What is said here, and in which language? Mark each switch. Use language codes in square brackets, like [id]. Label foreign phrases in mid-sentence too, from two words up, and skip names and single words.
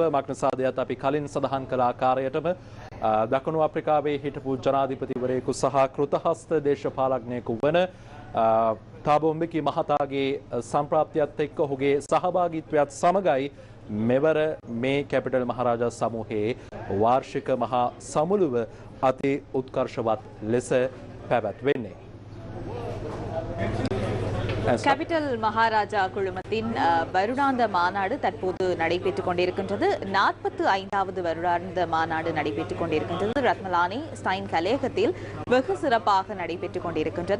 [si] මක්නිසාදයත් අපි කලින් සඳහන් කළ ආකාරයටම දකුණු අප්‍රිකාවේ හිටපු ජනාධිපතිවරයෙකු සහ කෘතහස්ත දේශපාලඥයෙකු වන තාබෝ mbeki මහතාගේ සම්ප්‍රාප්තියත් එක්ක ඔහුගේ සහභාගීත්වයත් සමගයි මෙවර මේ කැපිටල් මහරජා සමූහයේ වාර්ෂික මහා සමුළුව අති උත්කර්ෂවත් ලෙස පැවැත්වෙන්නේ. [ta] கேபிட்டல் மகாராஜா குழுமத்தின் வருடாந்த மாநாடு தற்போது நடைபெற்றுக் கொண்டிருக்கின்றது. 45வது வருடாந்த மாநாடு நடைபெற்றுக் கொண்டிருக்கின்றது. ரத்மலானி ஸ்டைன் கலையகத்தில் வெகு சிறப்பாக நடைபெற்றுக் கொண்டிருக்கின்றது.